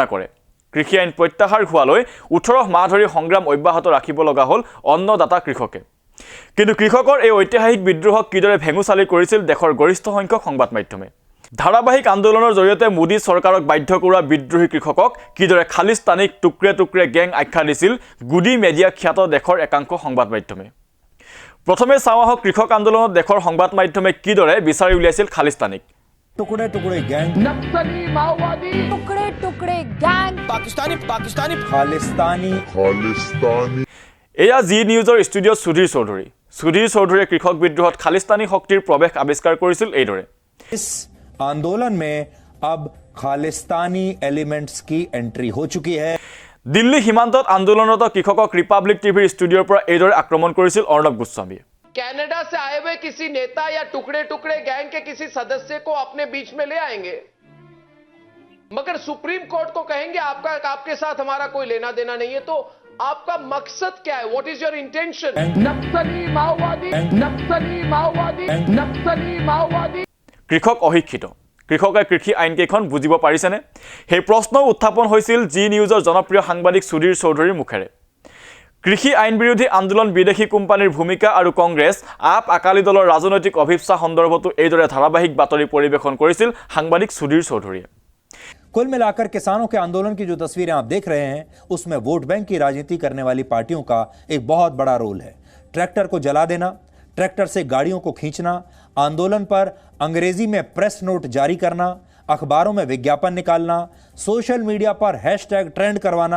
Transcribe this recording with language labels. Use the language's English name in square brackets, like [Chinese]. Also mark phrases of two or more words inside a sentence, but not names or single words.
[Assamese] কৰে কৃষি আইন প্ৰত্যাহাৰ হোৱালৈ ১৮ মাহ ধৰি সংগ্ৰাম অব্যাহত ৰাখিব লগা হ'ল অন্নদাতা কৃষকে কিন্তু কৃষকৰ এই ঐতিহাসিক বিদ্ৰোহক কিদৰে ভেঙুচালি কৰিছিল দেশৰ গৰিষ্ঠ সংখ্যক সংবাদ মাধ্যমে ধাৰাবাহিক আন্দোলনৰ জৰিয়তে মোদী চৰকাৰক বাধ্য কৰা বিদ্ৰোহী কৃষকক কিদৰে খালিস্তানীক [Hindi] टुकड़े टुकड़े गैंग [Assamese] আখ্যা দিছিল [Hindi] गोदी मीडिया [Assamese] খ্যাত দেশৰ একাংশ সংবাদ মাধ্যমে প্ৰথমে চাওঁ আহক কৃষক আন্দোলনত দেশৰ সংবাদ মাধ্যমে কিদৰে বিচাৰি উলিয়াইছিল খালিস্তানীক [Hindi] टुकड़े टुकड़े गैंग नक्सली माओवादी टुकड़े टुकड़े गैंग पाकिस्तानी खालिस्तानी [Assamese] এয়া জি নিউজৰ ষ্টুডিঅ'ত সুধীৰ চৌধুৰীয়ে কৃষক বিদ্ৰোহত খালিস্তানী শক্তিৰ প্ৰৱেশ আৱিষ্কাৰ কৰিছিল এইদৰে [Hindi] इस आंदोलन में अब खालिस्तानी एलिमेंट्स की एंट्री हो चुकी है [Assamese] दिल्ली সীমান্তত আন্দোলনৰত কৃষকক ৰিপাব্লিক টিভিৰ ষ্টুডিঅ'ৰ পৰা এইদৰে আক্ৰমণ কৰিছিল অৰ্ণৱ গোস্বামীয়ে [Hindi] कनाडा से आए हुए किसी नेता या टुकड़े टुकड़े गैंग के किसी सदस्य को अपने बीच में ले आएंगे मगर सुप्रीम कोर्ट को कहेंगे आपके साथ हमारा कोई लेना देना नहीं है तो आपका मकसद क्या है [English] what is your intention [Hindi] नक्सली माओवादी [Assamese] কৃষক অশিক্ষিত কৃষকে কৃষি আইন কেইখন বুজিব পাৰিছেনে সেই প্ৰশ্ন উত্থাপন হৈছিল জি নিউজৰ জনপ্ৰিয় সাংবাদিক সুধীৰ চৌধুৰীৰ মুখেৰে কৃষি আইন বিৰোধী আন্দোলন বিদেশী কোম্পানীৰ ভূমিকা আৰু কংগ্ৰেছ আপ আকালি দলৰ ৰাজনৈতিক অভিপ্সা সন্দৰ্ভতো এইদৰে ধাৰাবাহিক বাতৰি পৰিৱেশন কৰিছিল সাংবাদিক সুধীৰ চৌধুৰীয়ে [Hindi] कुल मिलाकर किसानों के आंदोलन की जो तस्वीरें आप देख रहे हैं उसमें [English] vote bank [Hindi] की राजनीति करने वाली पार्टियों का एक बहुत बड़ा रोल है ट्रैक्टर को जला देना ट्रैक्टर से गाड़ियों को खींचना आंदोलन पर अंग्रेजी में [English] press note [Hindi] जारी करना अखबारों में विज्ञापन निकालना [English] social media [Hindi] पर हैशटैग ट्रेंड करवाना